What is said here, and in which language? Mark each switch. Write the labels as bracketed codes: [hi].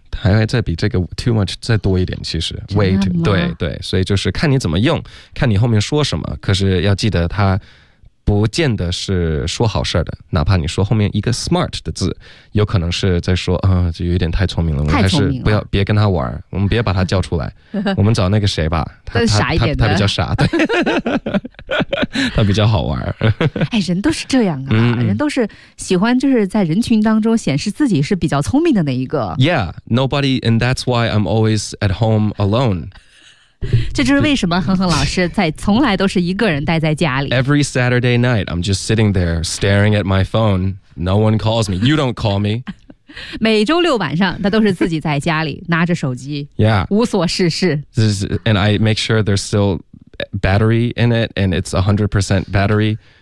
[zh] 还会再比这个 too much 再多一点，其实 way too, 对对，所以就是看你怎么用，看你后面说什么，可是要记得它不见得是说好事的，哪怕你说后面一个 smart 的字，有可能是在说啊，就有点太聪明了，我们还是不要，别跟他玩，我们别把他叫出来，我们找那个谁吧，他傻一点的，他比较傻，对，他比较好玩。哎，人都是这样啊，人都是喜欢就是在人群当中显示自己是比较聪明的那一个。 [en] Yeah, nobody, and that's why I'm always at home alone. [zh] 这就是为什么哼哼老师在从来都是一个人待在家里。 [en] Every Saturday night, I'm just sitting there staring at my phone. No one calls me. You don't call me. [zh] 每周六晚上，他都是自己在家里拿着手机， [en] yeah. [zh] 无所事事。 [en] And I make sure there's still battery in it, and it's 100% battery.